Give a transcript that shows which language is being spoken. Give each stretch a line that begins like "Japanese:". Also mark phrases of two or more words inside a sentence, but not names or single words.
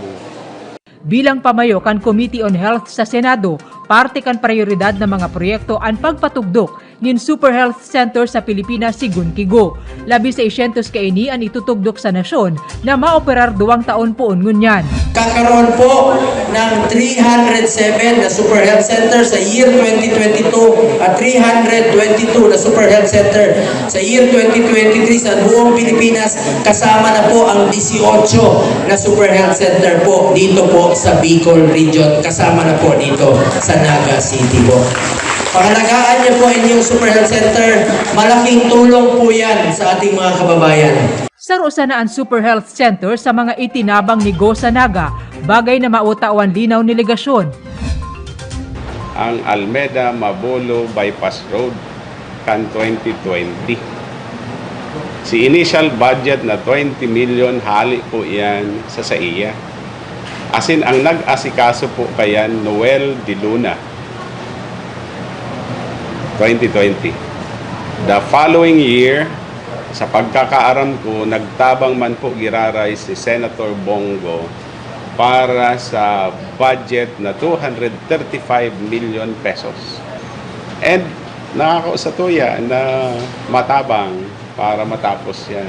Bikol: Bilang pamayo kan
English: Committee on Health
Bikol: sa Senado, parte kan prioridad ng mga proyekto ang pagpatugdok ng Super Health Center sa Pilipinas sigun kigo. Labi sa 600 kaini ang itutugdok sa nasyon na maoperar 2 taon poon ngunyan.
Filipino: Kakaroon po ng 307 na Super Health Center sa year 2022 at 322 na Super Health Center sa year 2023 sa buong Pilipinas, kasama na po ang 18 na Super Health Center po dito po sa Bicol Region, kasama na po dito sa Naga City po. Pangalagaan niyo po inyong Super Health Center, malaking tulong po yan sa ating mga kababayan.
Bikol: Sarusa na ang Super Health Center sa mga itinabang ni Go sa Naga, bagay na mautawan linaw ni Legacion. Ang Almeda Mabolo Bypass Road kan 2020. Si
English: initial budget
Bikol: na 20 million hali po yan sa SAIA. Asin ang nag-asikaso po kayan Noel De Luna 2020.
English: The following year,
Bikol: sa pagkakaaram ko, nagtabang man po giraray si Senator Bongo para sa budget na 235 million pesos. And nakakausatuya na matabang para matapos yan.